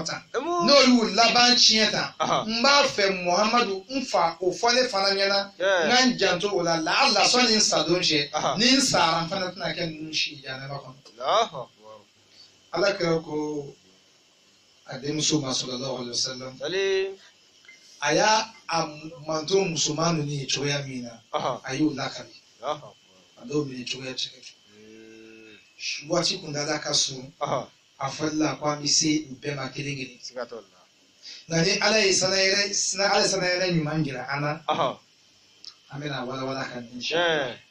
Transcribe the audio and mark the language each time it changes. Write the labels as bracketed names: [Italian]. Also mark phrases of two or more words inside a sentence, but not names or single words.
[Bambara] tan n'o y'u laban tiɲɛ tan n b'a fɛ muhamadu n fa o fɔ ne fana ɲɛna n ka n janto o la laala sɔnni n sa don cɛ ni n sara n fana tɛna kɛ ninnu si janaba kɔnɔ ala kira ko a denmuso ma [Arabic] صلى الله عليه وسلم [Bambara] a y'a manto musoman ninnu ye cogoya min na a y'o lakali a dɔw minɛ cogoya cɛ waati kuntala ka surun a fɔlila ko an bɛ se u bɛɛ ma kelen kelen nka ni ala ye sanayɛrɛ ɲuman jira an na an bɛna walawala ka ɲɛ inshallah